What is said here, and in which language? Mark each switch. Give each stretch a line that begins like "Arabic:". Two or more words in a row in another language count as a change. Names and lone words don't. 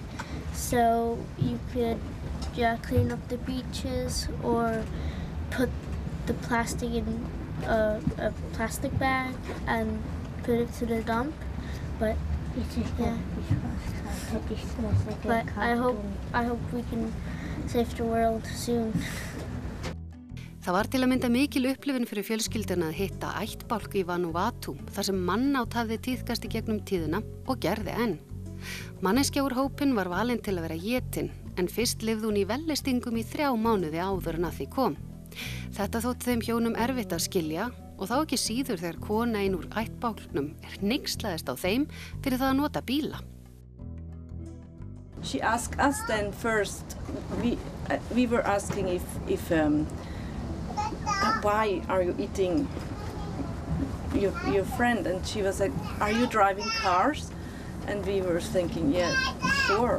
English: So you could clean up the beaches, or put the plastic in a plastic bag and put it to the dump. But but I hope we can save the world soon.
Icelandic: Það var til að mynda mikil upplifun fyrir fjölskylduna að hitta ættbálk í Vanuatu, þar sem mannát hafði tíðkast í gegnum tíðina og gerði enn. Manneskja úr hópinn var valin til að vera étin, en fyrst lifði hún í vellestingum í 3 mánuði áður en að því kom. Þetta þótti þeim hjónum erfitt að skilja, og þá ekki síður þegar kona ein úr ættbálknum hneykslaðist á þeim fyrir það að nota bíla.
English: She asked us then first, we were asking if why are you eating your friend? And she was like, are you driving cars? And we were thinking, yeah, sure.